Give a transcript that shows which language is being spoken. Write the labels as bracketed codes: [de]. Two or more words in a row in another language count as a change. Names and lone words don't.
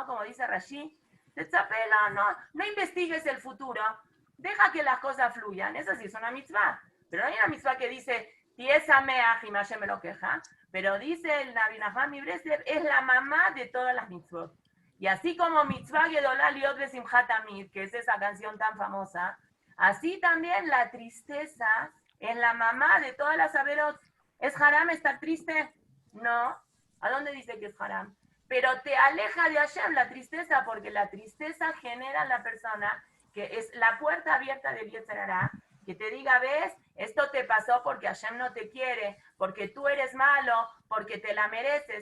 [es] Como dice Rashi, no investigues el futuro, deja que las cosas fluyan. Eso sí es una mitzvah, pero no hay una mitzvah que dice, Tiesameach y Hashem me lo queja, pero dice el Rabbi Nachman Mibreslev, es la mamá de todas las mitzvot. [he] Y así como מצוה גדולה להיות בשמחה תמיד, [es] que es esa canción tan famosa, así también la tristeza es la mamá de todas las averot. ¿Es haram estar triste? No. ¿A dónde dice que es haram? Pero te aleja de Hashem la tristeza, porque la tristeza genera en la persona que es la puerta abierta del [he] יצר הרע, [es] que te diga, ves, esto te pasó porque Hashem no te quiere, porque tú eres malo, porque te la mereces.